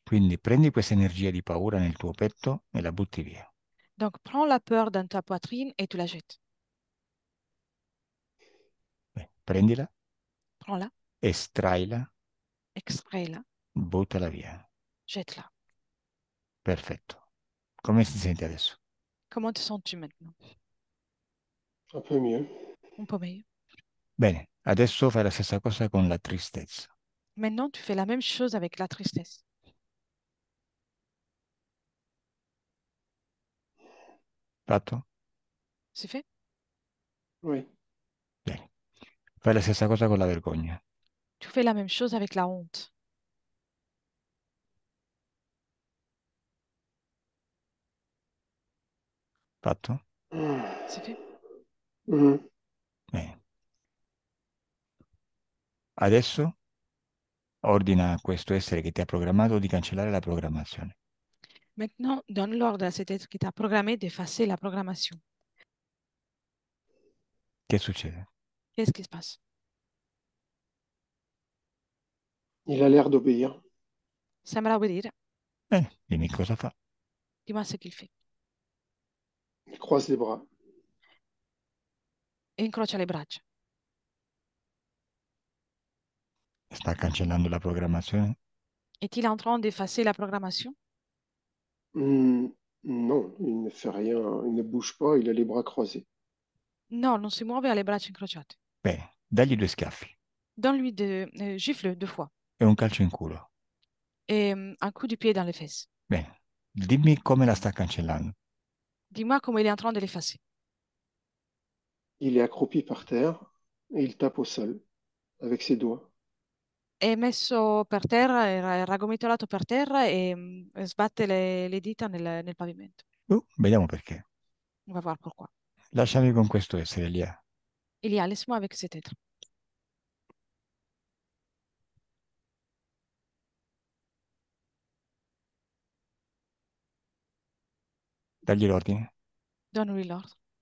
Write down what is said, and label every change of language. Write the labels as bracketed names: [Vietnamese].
[Italian] Quindi prendi questa energia di paura nel tuo petto e la butti via. [French] Donc, prends la peur dans ta poitrine et tu la jettes. [Italian] Bene, prendila, [French] Prends-la, [Italian] estraila, [French] extrais-la, [Italian] buttala via. [French] jette-la. [Italian] Perfetto. Come ti senti adesso? [French] Comment te sens-tu maintenant? Un peu mieux. [Italian] Un po' meglio. Bene, adesso fai la stessa cosa con la tristezza. [French] Maintenant, tu fais la même chose avec la tristesse. [Italian] Fatto? [French] C'est fait? Oui. [Italian] Bene. Fai la stessa cosa con la vergogna. [French] Tu fais la même chose avec la honte. [Italian] Fatto? [French] C'est fait? Mhm. [Italian] Bene. Adesso ordina a questo essere che ti ha programmato di cancellare la programmazione. [French] Maintenant, donne l'ordre à cet être qui t'a programmé d'effacer la programmation. [Italian] Che succede? [French] Qu'est-ce qui se passe? Il a l'air d'obéir. [Italian] Sembra obbedire. Dimmi cosa fa. [French] Dis-moi ce qu'il fait. Il croise les bras. [Italian] E incrocia le braccia. Sta cancellando la programmazione? [French] Est-il en train d'effacer la programmation? Non, il ne fait rien. Il ne bouge pas. Il a les bras croisés. [Italian] No, non si muove, ha le braccia incrociate. Bene, dagli due schiaffi. [French] Donne-lui gifle 2 fois [Italian] e un calcio in culo. [French] et un coup de pied dans les fesses. [Italian] Bene, dimmi come la sta cancellando. [French] Dis-moi comment il est en train de l'effacer. Il est accroupi par terre et il tape au sol avec ses doigts. [Italian] È messo per terra, è raggomitolato per terra e sbatte le dita nel pavimento. Vediamo perché. [French] On va voir pourquoi. [Italian] Lasciami con questo essere lì. [French] Elia, laisse-moi avec cet être. [Italian] Dagli l'ordine. [French] Donne-lui l'ordre.